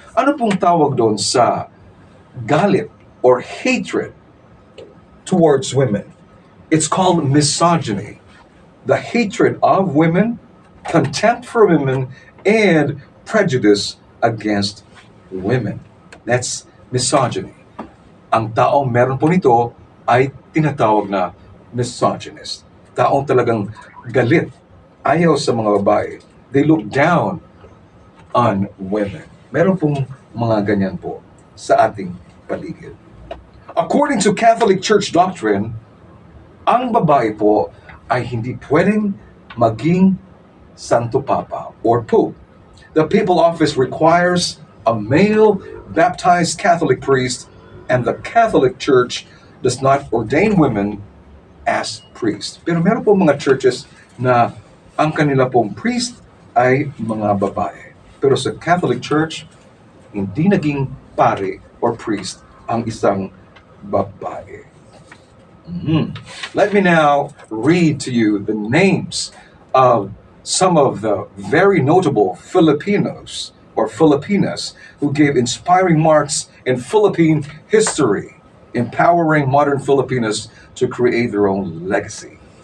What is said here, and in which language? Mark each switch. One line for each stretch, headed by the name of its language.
Filipino: Ano pong tawag doon sa galit
English: or hatred towards women? It's called misogyny. The hatred of women, contempt for women, and prejudice against women. That's misogyny.
Filipino: Ang taong meron po nito ay tinatawag na misogynist. Taong talagang galit, ayaw sa mga babae.
English: They look down on women.
Filipino: Meron pong mga ganyan po sa ating paligid.
English: According to Catholic Church doctrine,
Filipino: ang babae po ay hindi pwedeng maging Santo Papa or Pope.
English: The papal office requires a male baptized Catholic priest, and the Catholic Church does not ordain women as priests.
Filipino: Pero meron po mga churches na ang kanila pong priest ay mga babae. Pero sa Catholic Church, hindi naging pare or priest ang isang babae.
English: Let me now read to you the names of some of the very notable Filipinos or Filipinas who gave inspiring marks in Philippine history, empowering modern Filipinas to create their own legacy.